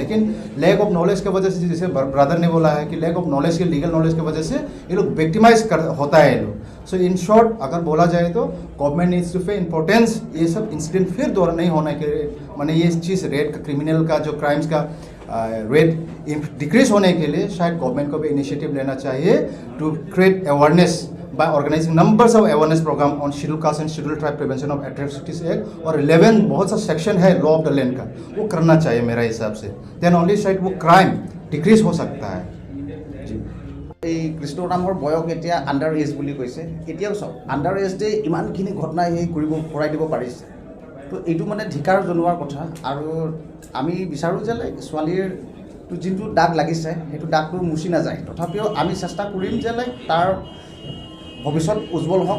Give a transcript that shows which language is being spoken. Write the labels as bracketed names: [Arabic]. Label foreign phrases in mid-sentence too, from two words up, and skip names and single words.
[Hindi] लेकिन [English] lack of knowledge [Hindi] की वजह से, जैसे ब्रदर ने बोला है कि [English] lack of knowledge [Hindi] के [English] legal knowledge [Hindi] की वजह से ये लोग विक्टिमाइज होता है ये लोग। [English] so in short [Hindi] अगर बोला जाए तो [English] government needs to pay importance, [Hindi] ये सब इंसिडेंट फिर दोबारा नहीं होने के, माने ये चीज़ रेट का, क्रिमिनल का, जो क्राइम्स का [English] rate decrease [Hindi] होने के लिए शायद गवर्नमेंट को भी इनिशिएटिव लेना चाहिए [English] to create awareness by organizing numbers of awareness program on scheduled caste and scheduled tribe prevention of atrocities act, [Hindi] और 11 बहुत सा सेक्शन है [English] law of the land [Hindi] का, वो करना चाहिए मेरा हिसाब से। [English] then only [Hindi] शायद वो [English] crime decrease [Hindi] हो सकता है। [Assamese] এই কৃষ্ণৰামৰ বয়স এতিয়া [English] under age [Assamese] বুলি কৈছে, এতিয়াও চাওক [English] under age [Assamese] ইমানখিনি ঘটনা কৰাই দিব পাৰিছে, তো এইটো মানে ধিকাৰ জনোৱাৰ কথা। আৰু আমি বিচাৰোঁ যে ছোৱালীৰ যোনটো দাগ লাগিছে সেইটো দাগটো মুচি নাযায়, তথাপিও আমি চেষ্টা কৰিম যে তাৰ ভৱিষ্যত উজ্জ্বল হওক।